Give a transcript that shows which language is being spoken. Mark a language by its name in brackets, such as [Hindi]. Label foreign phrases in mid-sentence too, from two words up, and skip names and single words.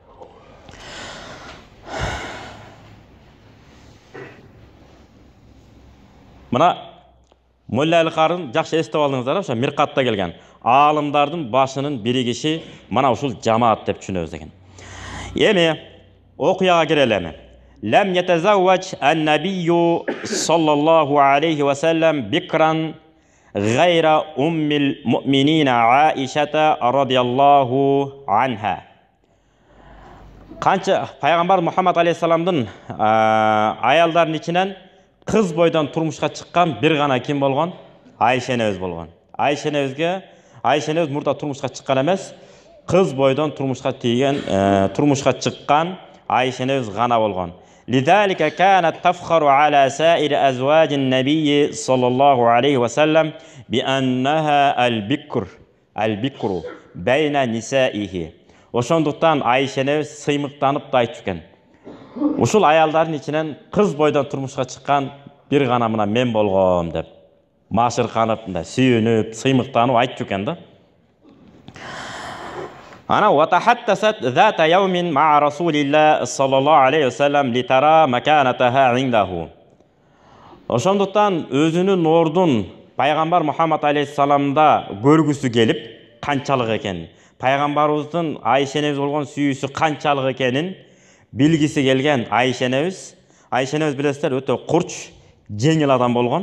[Kyrgyz] Мына Молла Аликарын жакшы эстеп алдыңыздар, ошо Миркатта келген. Аалымдардын башынын биригиши мана ушул жамаат деп түшүнөбүз экен. Эми окуяга кирелеми. [Arabic] Лем يتزوج النبي صلى الله عليه وسلم بكرا غير أم المؤمنين عائشة رضي الله عنها. [Kyrgyz] Канча пайгамбар Мухаммад алейхиссаламдын аялдарынын ичинен кыз бойдон турмушка чыккан бир гана ким болгон? Айша энебиз болгон. Айша энебиз мурда турмушка чыккан эмес, кыз бойдон турмушка чыккан Айша энебиз гана болгон. [Arabic] لذلك كانت تفخر على سائر أزواج النبي صلى الله عليه وسلم بأنها البكر بين نسائه. [Kyrgyz] Ошондуктан Айша энебиз сыймыктанып да айтып экен. Ушул аялдардын ичинен кыз бойдон турмушка чыккан бир гана мына мен болгом деп. Машырканып, сүйүнүп, сыймыктанып айтып экен да. [Arabic] Ana وتحدثت ذات يوم مع رسول الله صلى الله عليه وسلم لترى مكانتها عنده. [Kyrgyz] Ошондуктан өзүнүн ордун пайгамбар Мухаммад алейхиссаламда көргүсү келип, канчалык экен, пайгамбарыбыздын Айша энебиз болгон сүйүүсү канчалык экенин билгиси келген Айша энебиз билесиздер, өтө курч, жеңил адам болгон.